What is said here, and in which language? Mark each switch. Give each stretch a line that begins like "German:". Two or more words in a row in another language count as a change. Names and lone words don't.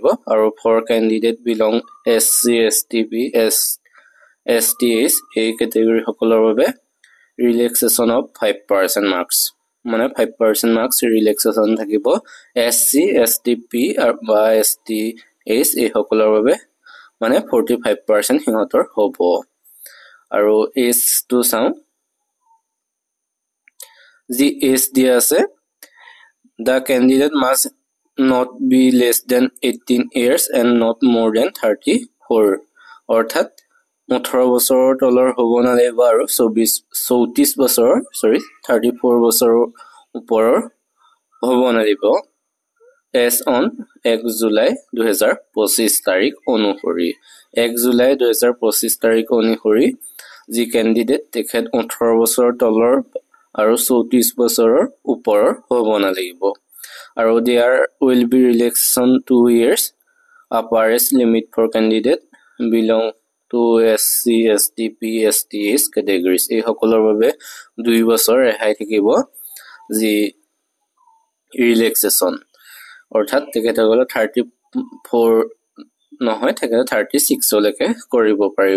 Assamese: আৰু
English: for candidate belong SC, ST, STH
Assamese: এই কেটেগৰী সকলৰ বাবে
English: relaxation of 5% marks,
Assamese: মানে
English: 5% marks relaxation
Assamese: থাকিব। SC, STP বা STH এই সকলৰ বাবে মানে 45% সিহঁতৰ হ'ব। আৰু এজটো চাওঁ, যি এজ দিয়া আছে,
English: the candidate must not be less than 18 years and not more than 34,
Assamese: অৰ্থাৎ 18 বছৰৰ তলৰ হ'ব নালাগিব আৰু 34 বছৰৰ ওপৰৰ হ'ব নালাগিব।
English: age on 1 July 2025
Assamese: তাৰিখ অনুসৰি, 1 জুলাই 2025 তাৰিখ অনুসৰি যি কেণ্ডিডেট তেখেত 18 বছৰৰ তলৰ আৰু 34 বছৰৰ ওপৰৰ হ'ব নালাগিব। আৰু
English: there will be relaxation 2 years upper age limit for candidate belong to SC, STP, STH categories,
Assamese: এই সকলৰ বাবে 2 বছৰ ৰেহাই থাকিব যি ৰিলেক্সেশ্যন। অৰ্থাৎ তেখেতসকলে 34 নহয়, তেখেতে 36 লৈকে কৰিব পাৰিব।